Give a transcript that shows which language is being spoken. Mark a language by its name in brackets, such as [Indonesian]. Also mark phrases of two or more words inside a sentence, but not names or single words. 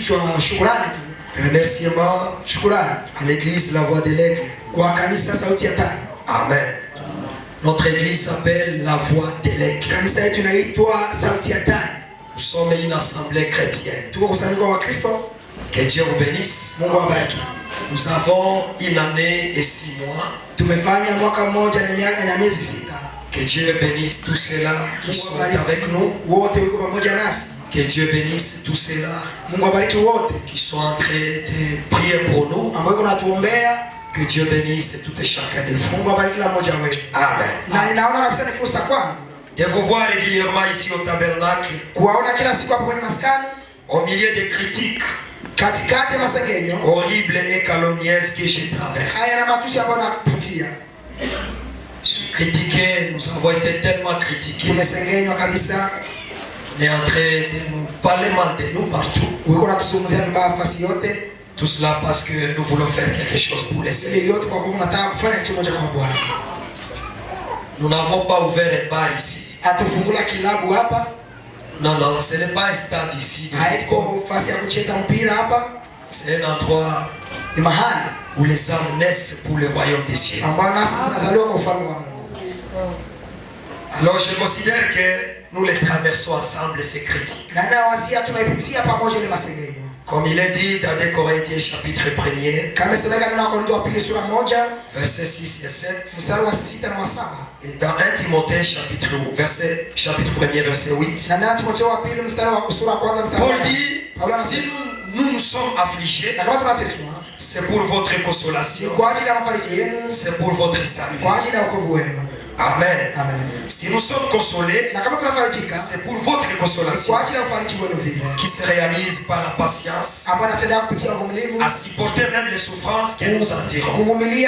[Swahili] kichwa shukrani tu. [French] Remerciement à l'église La Voix de l'Aigle. [Swahili] Kwa kanisa sauti ya tai. Amen. [French] Notre église s'appelle La Voix de l'Aigle. [Swahili] Kanisa yetu inaitwa sauti ya tai. [French] Nous sommes une assemblée chrétienne. [Swahili] Tuko kusanyiko wa Kristo. [French] Que Dieu vous bénisse. [Swahili] Mungu awabariki. [French] Nous avons une année et 6 mois. [Swahili] Tumefanya mwaka mmoja na miezi 6. [French] Que Dieu bénisse tous ceux-là qui sont avec nous. [Swahili] Wote wiko pamoja nasi. [French] Que Dieu bénisse tous ceux-là [Swahili] Mungu awabariki wote [French] qui sont en train de prier pour nous. [Swahili] Ambao kunatuombea. [French] Que Dieu bénisse tout et chacun de vous. [Swahili] Mungu awabariki la mmoja wetu. Amen. Na ninaona kabisa ni fursa kwangu [French] de vous voir régulièrement ici au tabernacle. [Swahili] Kuwaona kila siku hapo kwenye maskani. [French] Au milieu des critiques [Swahili] katikati ya masengenyo [French] horribles et calomnieuses que je traverse. [Swahili] Haya na matusi ambayo napitia. [French] Critiqués, nous avons été tellement critiqués. [Swahili] Tumesengenywa kabisa. [French] On est en train de nous parler mal de nous partout. [Swahili] Uko natuzungumzia vibaya nafasi yote. [French] Tout cela parce que nous voulons faire quelque chose pour les Seigneurs. [Swahili] Ile yote kwa kuwa tunataka kufanya kitu moja kwa Bwana. [French] Nous n'avons pas ouvert un bar ici. [Swahili] Atufungula kilabu hapa. [French] Non, non, ce n'est pas un stade ici. [Swahili] Haiko fasi ya kucheza mpira hapa. [French] C'est un endroit [Swahili] ni mahali [French] où les âmes naissent pour le royaume des cieux. [Swahili] Ambao nafsi zinazaliwa kwa ufalme wa Mungu. [French] Alors je considère que nous les traversons ensemble ces critiques. [Swahili] Na nawazia tunaipitia pamoja ile masengenyo. [French] Comme il est dit dans 2 Corinthiens chapitre 1er, [Swahili] kama semeka na Wakorintho wa pili sura 1 [French] versets 6 et 7, [Swahili] mstari wa 6 na wa 7. [French] Et dans 1 Timothée chapitre 1er verset 8, [Swahili] na ndani Timotheo wa pili mstari wa sura ya 1 mstari [French] Paul dit si nous sommes affligés, c'est pour votre consolation, c'est pour votre salut. Amen. Amen. Si nous sommes consolés, c'est pour votre consolation qui se réalise par la patience à supporter même les souffrances que nous endurons.